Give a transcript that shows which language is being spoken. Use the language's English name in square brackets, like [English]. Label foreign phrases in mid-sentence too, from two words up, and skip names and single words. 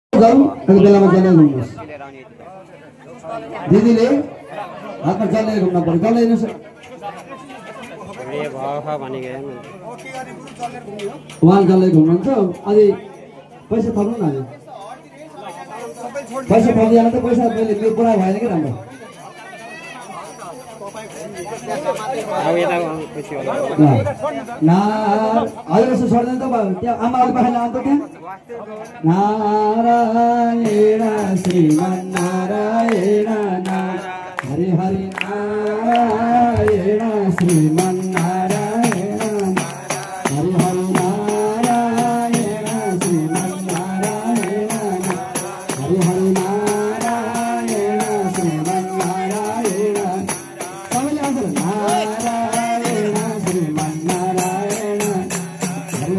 [Nepali] जाऊ अनि बेलामा जल्दै घुम्नुहोस् दिदीले हातमा जल्दै घुम्न पर्छ जल्दै हिँड्नुहोस् उहाँ जल्दै घुम्नुहुन्छ अनि पैसा थप्नु न पैसा थप्दिएन त पैसा पहिले त्यो पुरा भएन कि राम्रो हजुर यसो छोड्दैन त त्यहाँ आमा अलि पाखाले आउँछ त्यहाँ नारायण श्रीमन्नारायण हरि हरि नारायण श्रीमन्नारायण हरि हरि नारायण श्रीमन्नारायण हरि हरि नारायण श्रीमन्नारायण सबैले आउँछ नारायण श्रीमन्नारायण हरि